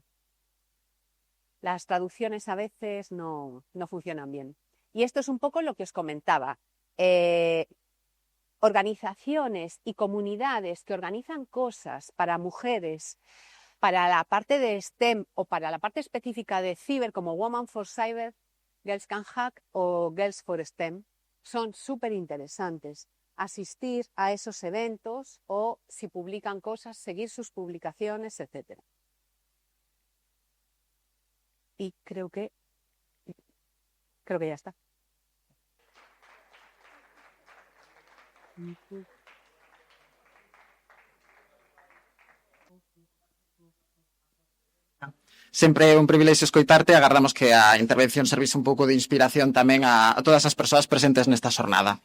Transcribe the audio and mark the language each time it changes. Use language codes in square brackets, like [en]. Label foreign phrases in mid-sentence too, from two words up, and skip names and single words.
[es] Las traducciones a veces no funcionan bien. Y esto es un poco lo que os comentaba. Organizaciones y comunidades que organizan cosas para mujeres, para la parte de STEM o para la parte específica de ciber, como Women for Cyber, Girls Can Hack o Girls for STEM, son súper interesantes. Asistir a esos eventos o, si publican cosas, seguir sus publicaciones, etc. Y creo que ya está. [gl] Sempre é un privilexio escoitarte e agardamos que a intervención servise un pouco de inspiración tamén a todas as persoas presentes nesta xornada.